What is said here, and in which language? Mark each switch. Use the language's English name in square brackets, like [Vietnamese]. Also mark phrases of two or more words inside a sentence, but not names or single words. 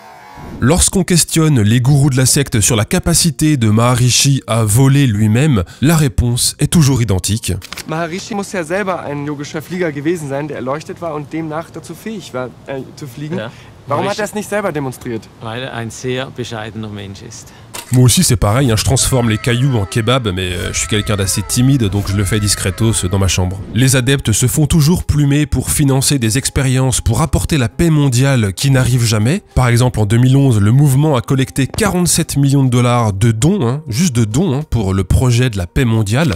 [French] Lorsqu'on questionne les gourous de la secte sur la capacité de Maharishi à voler lui-même, la réponse est toujours identique. [German] Maharishi muss ja selber ein yogischer Flieger gewesen sein, der erleuchtet war und demnach dazu fähig war, zu fliegen. Ja. Warum hat er es nicht selber demonstriert? Weil er ein sehr bescheidener Mensch ist. [French] Moi aussi c'est pareil, hein, je transforme les cailloux en kebab, mais je suis quelqu'un d'assez timide, donc je le fais discretos dans ma chambre. Les adeptes se font toujours plumer pour financer des expériences pour apporter la paix mondiale qui n'arrive jamais. Par exemple, en 2011, le mouvement a collecté 47 millions de dollars de dons, hein, juste de dons, hein, pour le projet de la paix mondiale.